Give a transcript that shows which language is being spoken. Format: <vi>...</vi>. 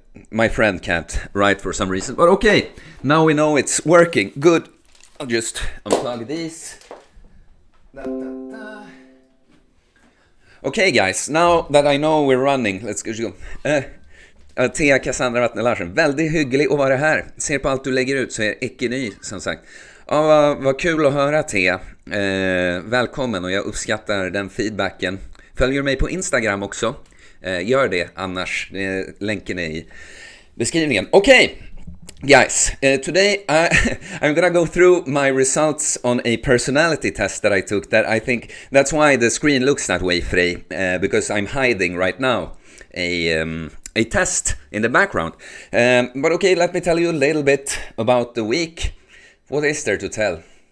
<en>My friend can't write for some reason. But okay, now we know it's working. Good. I'll just unplug these. Okay guys, now that I know we're running, let's go.</en> <sv>Thea Cassandra Vatne Larsen, väldigt hygglig att vara här. Ser på allt du lägger ut så är jag icke ny, som sagt. Vad kul att höra, Thea. Välkommen, och jag uppskattar den feedbacken. Följer mig på Instagram också. Gör det annars. Länken är i beskrivningen.</sv> <en>Okay, guys, today I'm gonna go through my results on a personality test that I took. That I think that's why the screen looks that way, Frey, because I'm hiding right now a test in the background. But okay, let me tell you a little bit about the week. What is there to tell?</en>